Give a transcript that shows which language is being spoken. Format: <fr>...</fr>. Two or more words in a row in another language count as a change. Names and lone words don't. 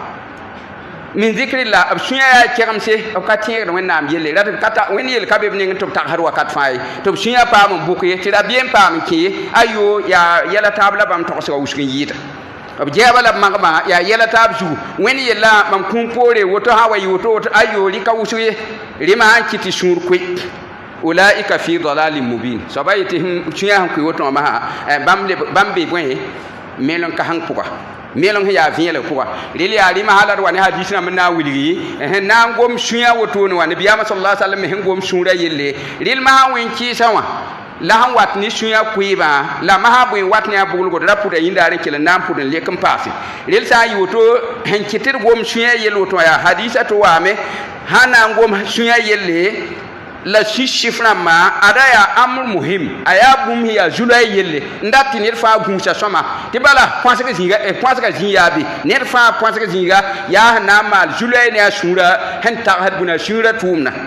<ar>من ذكر الله</ar> <mos>b sũyã yaa kegemse b ka tẽegd wẽnnaam yelle rat wẽnd yel ka be b neng tɩ b tagsd wakat fãa ye tɩ b sũyã paam n bʋk ye tɩ ra bɩ n paam n kẽ ye ayo yaa yɛla taab la bãmb togsga wusg n yɩɩda b jɛɛba la b magma yaa yɛla taab zugu wẽnd yella mam kũum poore woto sã wa yɩ woto ayo rɩka wusg ye rɩma sã n kɩ tɩ sũur koe</mos> <ar>أولئك في ضلال مبين</ar> <mos>soaba yetɩ sũyã sẽn koe woto wã masã bãmb be bõe mel n ka sẽn pʋga mel n sẽn yaa vẽelg pʋga rel yaa rɩma sã la d wa ne hadis rãmb n na n wilgi sẽn na n gom sũyã wotone wã nabiyaamã</mos> <ar>صلى سلم</ar> <mos>me sẽn gom sũurã yelle rel masã wẽn-kɩɩsã wã la sẽn wat ne sũyã koɩɩbã la masã bõe wat ne a bʋglgo d ra pʋda yĩndaar n kell n na n pʋd n lek n paase rel sã n yɩ woto sẽn kɩ tɩ d gom sũyã yell woto wã yaa hadisa tɩ waame sã na n gom sũyã yelle la sif rãmbã ada yaa</mos> <ar>أمر مهم</ar> <mos>a yaa bũmb sẽn yaa zulã yelle n dat tɩ ned fãa gũusa sõma tɩ bala põsga zĩ yaa be ned fãa põsg zĩiga yaa sẽn na n maal zulã ne a sũurã sẽn tagsd bũna sũurã tʋʋmdã</mos>